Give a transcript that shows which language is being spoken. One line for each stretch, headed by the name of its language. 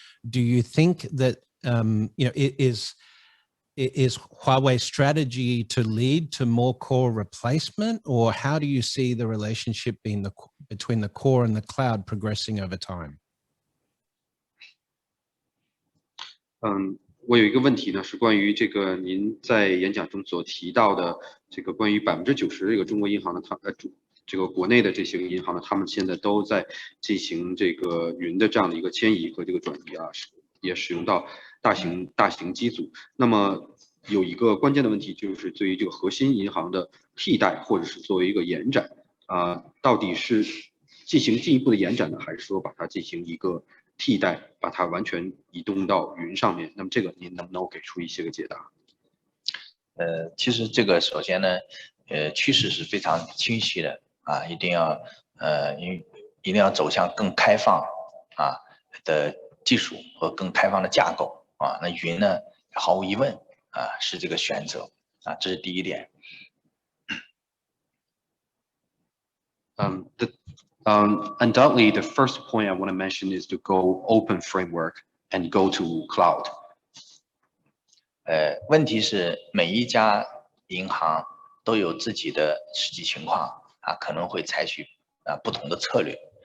English: Do you think that is Huawei's strategy to lead to more core replacement, or how do you see the relationship between the core and the cloud progressing over time?
Chinese: 我有一个问题呢，是关于这个您在演讲中所提到的这个关于90%这个中国银行的这个国内的这些个银行呢，他们现在都在进行这个云的这样的一个迁移和这个转移也使用到大型机组。那么有一个关键的问题，就是对于这个核心银行的替代，或者是作为一个延展到底是进行进一步的延展呢，还是说把它进行一个替代，把它完全移动到云上面？那么这个您能不能给出一些个解答？其实这个首先呢，趋势是非常清晰的一定要走向更开放的技术和更开放的架构那云呢，毫无疑问是这个选择这是第一点。
English: Undoubtedly, the first point I want to mention is to go open framework and go to cloud.
Chinese: 问题是每一家银行都有自己的实际情况可能会采取不同的策略。